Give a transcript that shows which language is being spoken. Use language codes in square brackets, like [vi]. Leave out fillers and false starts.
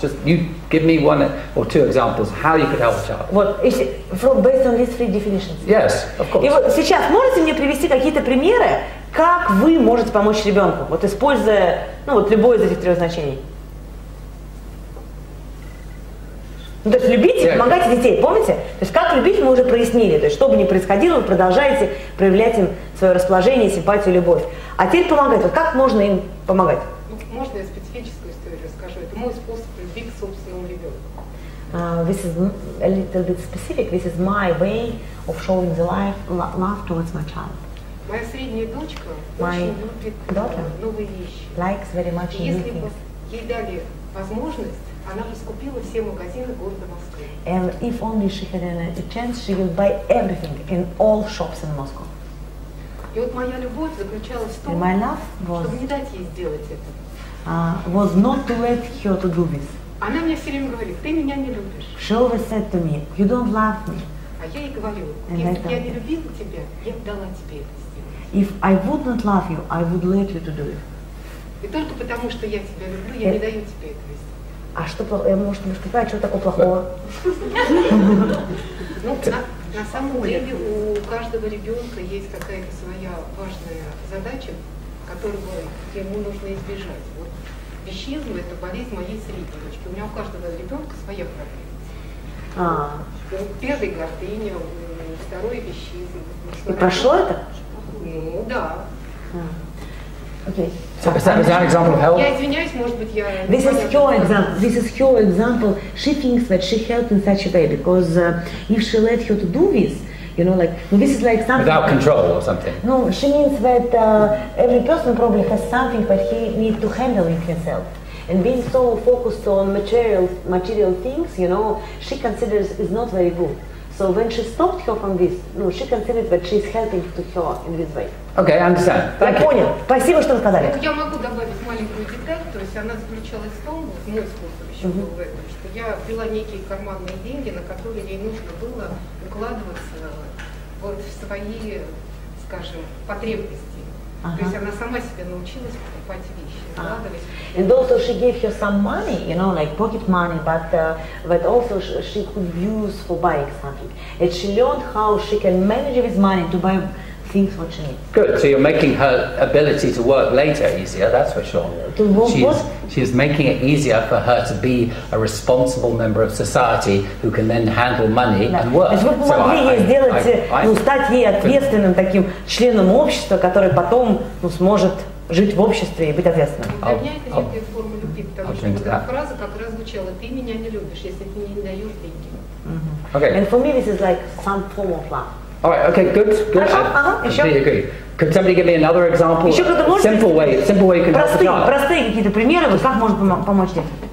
[en] Just you give me one or two examples how you could help a child. [ru] Вот, [en] based on these three definitions. Yes, of course. [ru] И вот сейчас можете мне привести какие-то примеры, как вы можете помочь ребенку, вот используя, любое из этих трех значений? То есть любите, помогайте детей, помните? То есть как любить мы уже прояснили. То есть что бы ни происходило, вы продолжаете проявлять им свое расположение, симпатию, любовь. А теперь помогать. Вот как можно им помогать? Можно я специфическую историю расскажу? Это мой способ любви к собственному ребенку. [en] This is a little bit specific. This is my way of showing the love towards my child. [ru] Моя средняя дочка очень любит новые вещи. [en] Likes very much new [ru] Если бы [en] things. [ru] ей дали возможность, она бы скупила все магазины города Москвы. [en] And if only she had a chance, she will buy everything in all shops in Moscow. [ru] И вот моя любовь заключалась в том, [en] my love [ru] чтобы не дать ей сделать это. [en] Was not to let her to do this. [ru] Она мне все время говорит, ты меня не любишь. [en] She always said to me, you don't love me. [ru] А я ей говорю, если бы я не любила тебя, я бы дала тебе это сделать. [en] If I would not love you, I would let you to do it. [ru] И только потому, что я тебя люблю, я не даю тебе этого сделать. А что плохого? Я, может, немножко понимаю, что такого плохого? На самом деле у каждого ребенка есть какая-то своя важная задача, которую ему нужно избежать. Вот вещизм – это болезнь моей средней дочки. У меня у каждого ребенка своя проблема. Первый гордыня, второй вещизм. И прошло это? Ну да. [en] Okay. So is that an example of help? [ru] Я извиняюсь, может быть, я... [en] This is her example. She thinks that she helped in such a way because if she let her to do this, this is like something... Without control or something? No, she means that every person probably has something that he needs to handle it himself. And being so focused on material things, she considers is not very good. So when she stopped her from this, she considered that she's helping to her in this way. Okay, I understand. Thank you. [ru] Понял. Спасибо, что сказали. Я могу добавить маленькую деталь, то есть она заключалась в том, мой способ еще был в этом, что я ввела некие карманные деньги, на которые ей нужно было укладываться вот в свои, скажем, потребности. То есть она сама себя научилась покупать вещи, укладывать. [en] And also she gave her some money, like pocket money, but also she could use for buying something. And she learned how she can manage with money to buy things what she needs. Good. So you're making her ability to work later easier. That's for sure. To work what? She's making it easier for her to be a responsible member of society who can then handle money and work. [ru] То есть вы помогли ей сделать, стать ей ответственным таким членом общества, который потом сможет жить в обществе и быть ответственным. Для меня это некая форма любви, потому что эта фраза как раз звучала: ты меня не любишь, если ты мне не даешь деньги. [en] Okay. And for me this is like some form of love. All right. Okay. Good. I completely agree. Could somebody give me another example? Simple way you can help a child. [ru] Простые какие-то примеры, вот как можно помочь детям.